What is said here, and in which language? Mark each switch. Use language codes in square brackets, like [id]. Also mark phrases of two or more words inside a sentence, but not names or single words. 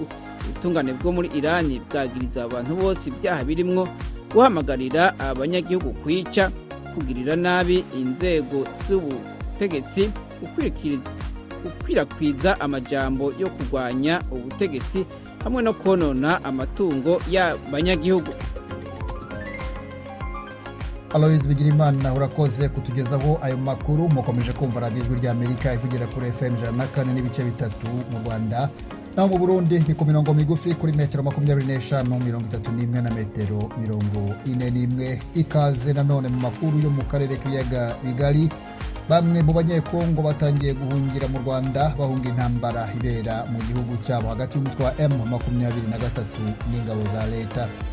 [rn] Ubutungane bwo muri Irani bwagiriza abantu bose ibyaha birimwo guhamagarira abanyagihugu kwica, kugirira nabi inzego z'ubutegetsi, gukwirakwiza amajambo yo kurwanya ubutegetsi hamwe no konona amatungo y'abanyagihugu. [rw] Aloise Bigirimana urakoze kutugezaho ayo makuru. Mukomeje kumva radio Ijwi ry'Amerika ivugira kuri FM 104 n'ibice bitatu mu Rwanda, naho mu Burundi ni ku mirongo migufi kuri metero 25, 31 na metero 41. Ikaze nanone mu makuru yo mu karere k'ibiyaga bigari. Bamwe mu banyekongo batangiye guhungira mu Rwanda bahunga intambara ibera mu gihugu cyabo hagati y'umutwe wa M23 n'ingabo za leta.